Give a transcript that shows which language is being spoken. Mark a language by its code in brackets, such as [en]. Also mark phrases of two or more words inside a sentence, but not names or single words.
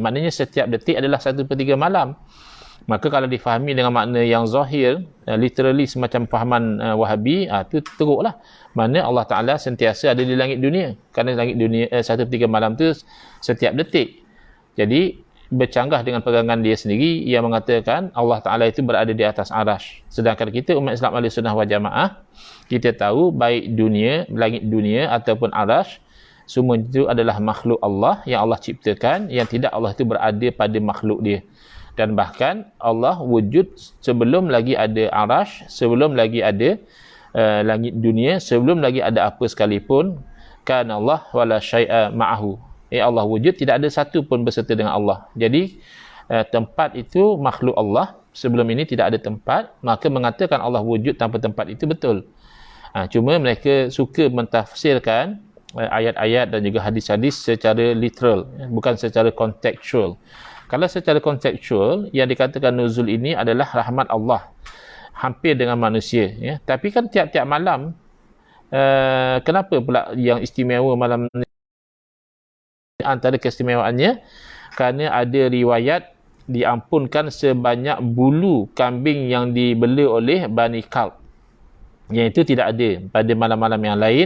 [ms] Maknanya setiap detik adalah 1/3 malam. Maka kalau difahami dengan makna yang zahir, literally semacam fahaman Wahabi, itu teruklah. Maknanya Allah Ta'ala sentiasa ada di langit dunia. Kerana langit dunia 1/3 malam tu setiap detik. Jadi bercanggah dengan pegangan dia sendiri yang mengatakan Allah Ta'ala itu berada di atas arash. Sedangkan kita umat Islam Ahlussunnah wal Jamaah, kita tahu baik dunia, langit dunia ataupun arash, semua itu adalah makhluk Allah yang Allah ciptakan, yang tidak Allah itu berada pada makhluk dia. Dan bahkan Allah wujud sebelum lagi ada arash, sebelum lagi ada langit dunia, sebelum lagi ada apa sekalipun. [ar] Kana Allah wala syai'a ma'ahu. [ms] Allah wujud, tidak ada satu pun berserta dengan Allah. Jadi tempat itu makhluk Allah. Sebelum ini tidak ada tempat, maka mengatakan Allah wujud tanpa tempat itu betul. Cuma mereka suka mentafsirkan ayat-ayat dan juga hadis-hadis secara literal, bukan secara kontekstual. Kalau secara kontekstual, yang dikatakan nuzul ini adalah rahmat Allah hampir dengan manusia, ya. Tapi kan tiap-tiap malam, kenapa pula yang istimewa malam ni? Antara keistimewaannya, kerana ada riwayat diampunkan sebanyak bulu kambing yang dibela oleh Bani Kalb. Yang itu tidak ada pada malam-malam yang lain.